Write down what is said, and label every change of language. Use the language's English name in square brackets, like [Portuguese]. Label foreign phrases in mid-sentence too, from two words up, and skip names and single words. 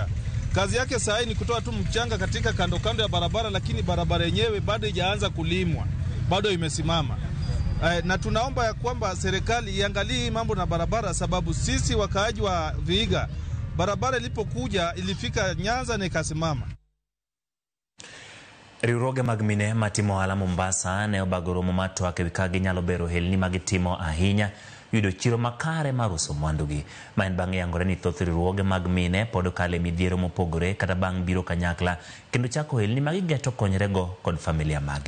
[Swahili] Kazi yake sasa ni kutoa tu mchanga katika kando kando ya barabara, lakini barabara yenyewe bado haijaanza kulimwa. Bado imesimama. Na tunaomba ya kwamba serikali iangalie mambo na barabara sababu sisi wakaaji wa Vihiga barabara ilipokuja ilifika Nyanza na ikasimama. [Luo (Kenya and Tanzania)] Riwruoge mag mine matimo ohala Mombasa ne obago romo mar twak ewi ka ginyalo bero helni magitimo ahinya yudo chiro makare mar uso mwandugi. Ma en bang' yangore ni thoth riwruoge mag mine pod kale midhiero mopogore kata bang' biro kanyakla kendo chako helni magigeto konyrego kod familia magi.